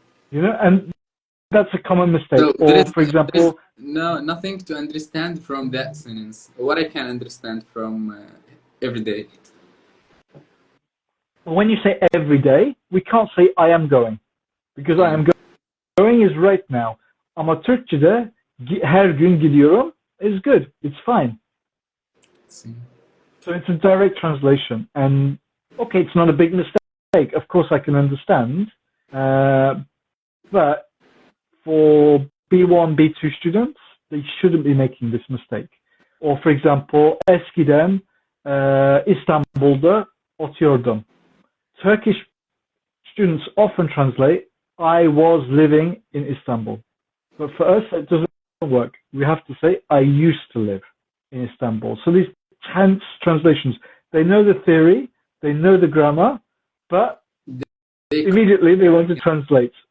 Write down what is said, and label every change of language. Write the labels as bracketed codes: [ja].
[en] You know, and that's a common mistake. So or, for example, nothing to understand from that sentence. What I can understand from every day. When you say every day, we can't say I am going. Because I am going is right now. [tr] Ama Türkçe'de her gün gidiyorum [en] is good. It's fine. So it's a direct translation. And okay, it's not a big mistake. Of course, I can understand. But for B1, B2 students, they shouldn't be making this mistake. Or for example, [tr] eskiden İstanbul'da oturuyordum. [en] Turkish students often translate, I was living in Istanbul. But for us, it doesn't work. We have to say, I used to live in Istanbul. So these tense translations, they know the theory, they know the grammar, but immediately they want to translate.